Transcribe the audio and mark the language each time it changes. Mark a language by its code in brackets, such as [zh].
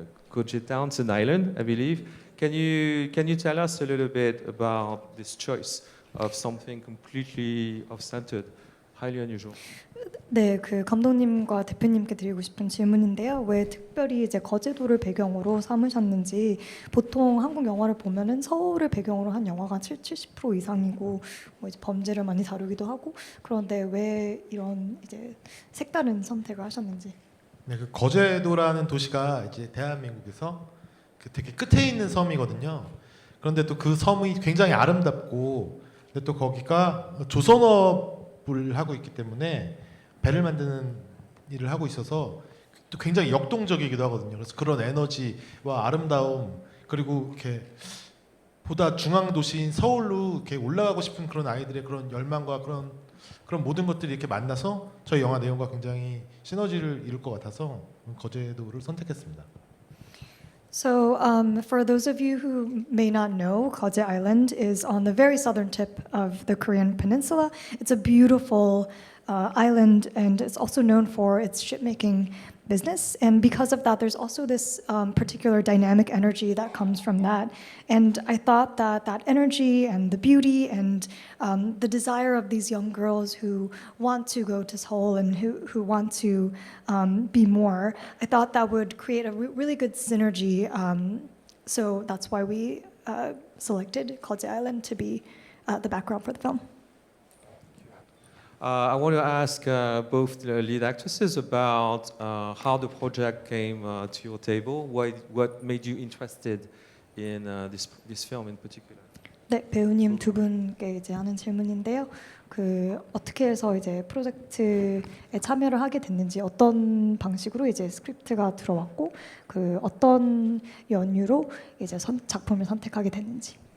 [en] Kojeetown, it's an island, I believe. Can you tell us a little bit about this choice of something completely off-centered, highly unusual? [ko] 네, 그 감독님과 대표님께 드리고 싶은 질문인데요. 왜 특별히 이제 거제도를 배경으로 삼으셨는지 보통 한국 영화를 보면은 서울을 배경으로 한 영화가 70% 이상이고 뭐 이제 범죄를 많이 다루기도 하고 그런데 왜 이런 이제 색다른 선택을 하셨는지? 네, 그 거제도라는 도시가 이제 대한민국에서 그 되게 끝에 있는 섬이거든요. 그런데 또 그 섬이 굉장히 아름답고, 근데 또 거기가 조선업을 하고 있기 때문에 배를 만드는 일을 하고 있어서 또 굉장히 역동적이기도 하거든요. 그래서 그런 에너지와 아름다움, 그리고 이렇게 보다 중앙 도시인 서울로 이렇게 올라가고 싶은 그런 아이들의 그런 열망과 그런 모든 것들이 이렇게 만나서 저희 영화 내용과 굉장히 시너지를 이룰 것 같아서 거제도를 선택했습니다. [en] So, for those of you who may not know, Jeoje Island is on the very southern tip of the Korean peninsula. It's a beautiful island, and it's also known for its shipmaking business. And because of that, there's also this particular dynamic energy that comes from that. And I thought that that energy and the beauty and the desire of these young girls who want to go to Seoul and who want to be more, I thought that would create a really good synergy. So that's why we selected Jeoje Island to be the background for the film. I want to ask both the lead actresses about how the project came to your table. What made you interested in this film in particular? [ko] 네, 배우님 두 분께 이제 하는 질문인데요. 그 어떻게 해서 이제 프로젝트에 참여를 하게 됐는지, 어떤 방식으로 이제 스크립트가 들어왔고, 그 어떤 연유로 이제 작품을 선택하게 됐는지.